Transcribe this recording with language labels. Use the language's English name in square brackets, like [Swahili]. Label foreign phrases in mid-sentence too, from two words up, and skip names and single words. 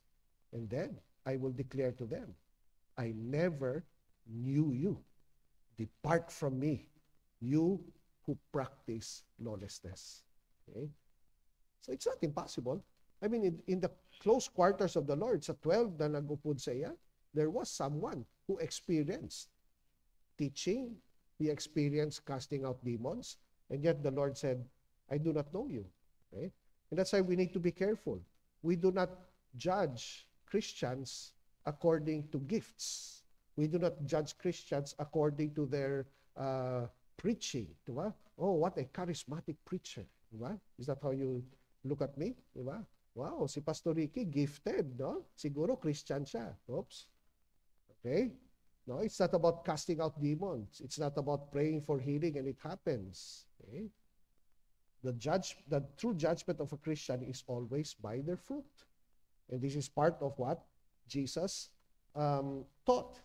[English] And then I will declare to them, I never knew you. Depart from me, you who practice lawlessness. Okay? So it's not impossible. I mean, in the close quarters of the Lord, [Hiligaynon] sa 12 na nag-upod sa iya, [English] there was someone who experienced teaching, he experienced casting out demons, and yet the Lord said, I do not know you. Okay? And that's why we need to be careful. We do not judge Christians according to gifts. We do not judge Christians according to their preaching. Diba? Oh, what a charismatic preacher. Diba? Is that how you look at me? Diba? Wow, si Pastor Ricky, gifted, no? [Filipino] Siguro Christian siya. [English] Oops. Okay? No, it's not about casting out demons. It's not about praying for healing and it happens. Okay? The true judgment of a Christian is always by their fruit. And this is part of what Jesus taught.